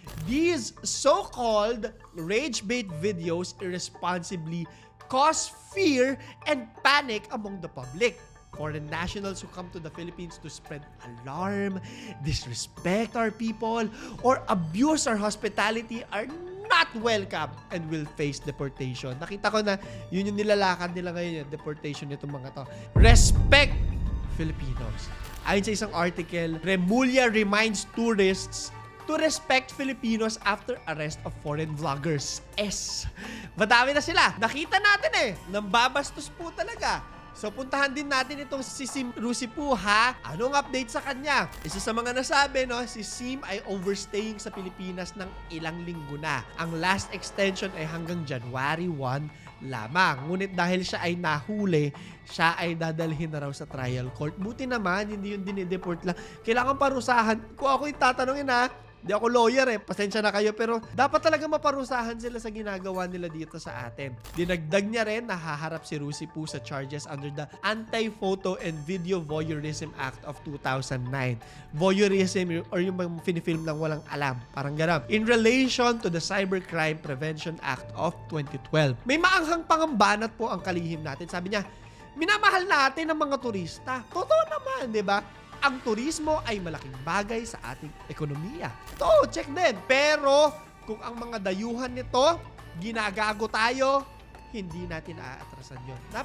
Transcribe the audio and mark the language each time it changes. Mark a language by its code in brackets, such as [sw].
[en] These so-called rage bait videos irresponsibly cause fear and panic among the public. Foreign nationals who come to the Philippines to spread alarm, disrespect our people, or abuse our hospitality are not welcome and will face deportation. [tl] Nakita ko na yun yung nilalakad nila ngayon, yung deportation nitong mga to. [en] Respect Filipinos. [tl] Ayon sa isang [en] article, Remulla reminds tourists to respect Filipinos after arrest of foreign vloggers. [tl] Madami na sila. Nakita natin nambabastos po talaga. So, puntahan din natin itong si Sim Rusipu, ha? Anong update sa kanya? Isa sa mga nasabi, no? Si Sim ay overstaying sa Pilipinas ng ilang linggo na. Ang last extension ay hanggang January 1 lamang. Ngunit dahil siya ay nahuli, siya ay dadalhin na raw sa trial court. Buti naman, hindi yung dinideport lang. Kailangan parusahan. Kung ako yung tatanungin, ha? Di ako lawyer pasensya na kayo, pero dapat talaga maparusahan sila sa ginagawa nila dito sa atin. Dinagdag niya rin na haharap si Rusipu sa charges under the Anti-Photo and Video Voyeurism Act of 2009. Voyeurism or yung finifilm lang walang alam, parang gano'n. [en] In relation to the Cybercrime Prevention Act of 2012. [tl] May maanghang pangambanat po ang kalihim natin. Sabi niya, minamahal natin ang mga turista. Totoo naman, di ba? Ang turismo ay malaking bagay sa ating ekonomiya. Ito, check din. Pero, kung ang mga dayuhan nito, ginagago tayo, hindi natin aatrasan yun.